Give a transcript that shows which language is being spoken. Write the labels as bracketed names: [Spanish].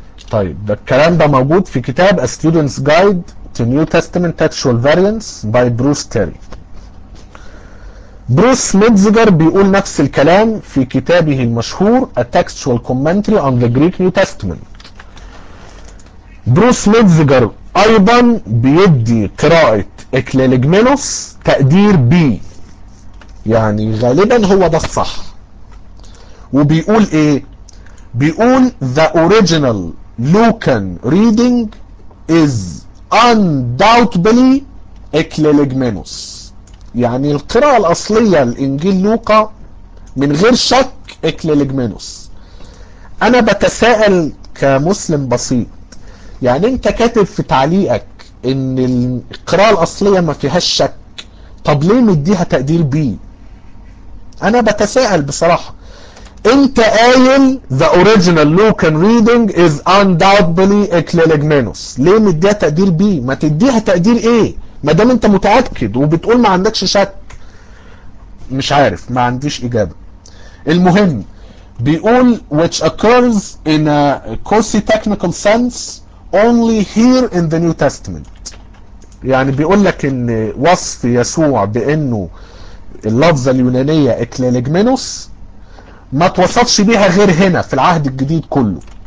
[Arabic] طيب ده الكلام ده موجود في كتاب A Student's Guide to New Testament Textual Variants by Bruce Terry. بروس ميتزجر بيقول نفس الكلام في كتابه المشهور A Textual Commentary on the Greek New Testament. بروس ميتزجر ايضا بيدي قراءة إكليليجمينوس تقدير بي، يعني غالبا هو ده الصح. وبيقول ايه؟ بيقول [English] the original Lucan reading is undoubtedly إكليليجمينوس. [Arabic] يعني القراءة الأصلية لإنجيل لوقا من غير شك إكليليجمينوس. أنا بتساءل كمسلم بسيط، يعني أنت كاتب في تعليقك ان القراءة الاصلية ما فيهاش شك، طب ليه مديها تقدير بي؟ انا بتساءل بصراحة. انت قايل [English] the original Lucan reading is undoubtedly ecleligmenos، [Arabic] ليه مديها تقدير بي؟ ما تديها تقدير ايه ما دام انت متأكد وبتقول ما عندكش شك؟ مش عارف، ما عنديش اجابة. المهم بيقول [English] which occurs in a quasi technical sense only here in the New Testament. [Arabic] يعني بيقول لك ان وصف يسوع بانه اللفظة اليونانية اكليليجمينوس ما توصفش بيها غير هنا في العهد الجديد كله.